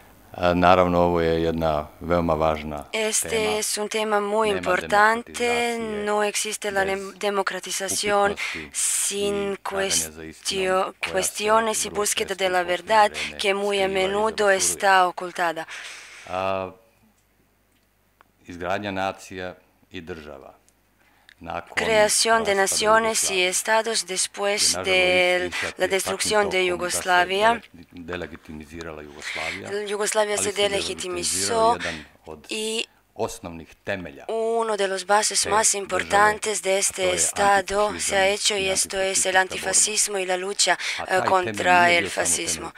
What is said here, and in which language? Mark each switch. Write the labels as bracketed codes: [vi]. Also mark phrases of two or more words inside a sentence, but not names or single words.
[bs] Naravno, ovo je jedna veoma važna [es] Este [bs] tema. [es] es un tema muy importante. No existe la democratización sin cuestiones y búsqueda de la verdad, que muy a menudo está ocultada. [bs] Izgradnja nacija i država. [es] Creación de naciones y estados después de la destrucción de Yugoslavia. Yugoslavia se delegitimizó y uno de los bases más importantes de este Estado se ha hecho, y esto es el antifascismo y la lucha contra el fascismo.